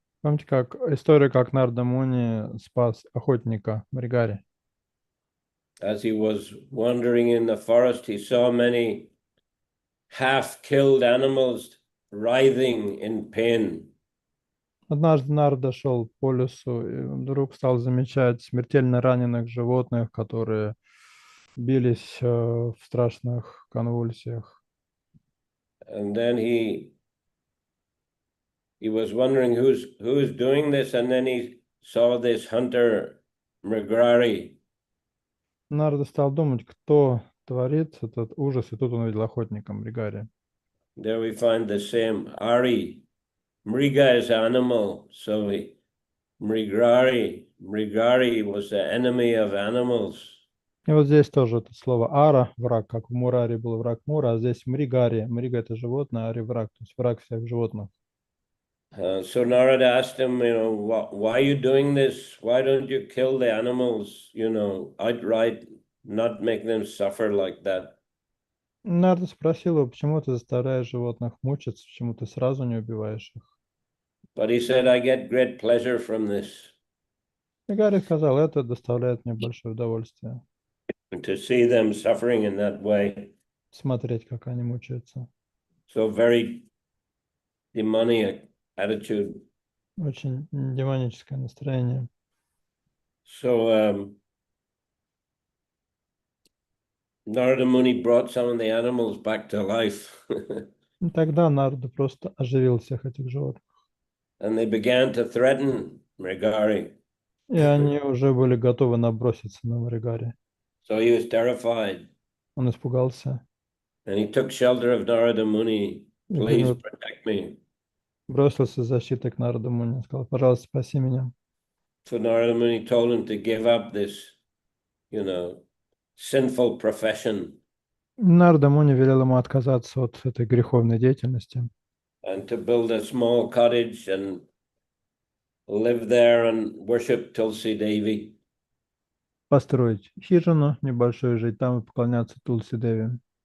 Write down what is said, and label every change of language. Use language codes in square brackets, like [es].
[ru] Помните, как история, как Нарда Муни спас охотника Мригари? [en] As he was wandering in the forest, he saw many half-killed animals writhing in pain. [ru] Однажды Нарда шел по лесу и вдруг стал замечать смертельно раненых животных, которые бились в страшных конвульсиях. [en] And then he was wondering who's doing this, and then he saw this hunter Mrigrari. [ru] Нарда стал думать, кто творит этот ужас, и тут он увидел охотника Мригари. [en] There we find the same Ari. Mriga is animal, so Mrigrari was the enemy of animals. [ru] И вот здесь тоже это слово ара, враг, как в Мураре был враг Мура, а здесь Мригари. Мрига это животное, ари враг, то есть враг всех животных. [en] So Narada asked him, why are you doing this? Why don't you kill the animals, outright, not make them suffer like that? [ru] Нарда спросил его, почему ты заставляешь животных мучиться, почему ты сразу не убиваешь их. [en] But he said, I get great pleasure from this. [ru] Мригари сказал, это доставляет мне большое удовольствие. [en] To see them suffering in that way. [ru] Смотреть, как они мучаются. [en] So very demonic attitude. [ru] Очень демоническое настроение. [en] So Narada Muni brought some of the animals back to life. [ru] И тогда Нарда просто оживил всех этих животных. [en] And they began to threaten Mrigari. [ru] И они уже были готовы наброситься на Мригари. [en] So he was terrified. [ru] Он испугался. [en] And he took shelter of Narada Muni. Please protect me. [ru] Бросился защитой к Нарада Муни. Сказал, пожалуйста, спаси меня. [en] So Narada Muni told him to give up this, sinful profession. [ru] Нарада Муни велел ему отказаться от этой греховной деятельности. [en] And to build a small cottage and live there and worship Tulsi Devi. [ru] Построить хижину небольшую, жить там и поклоняться Тулси Деви.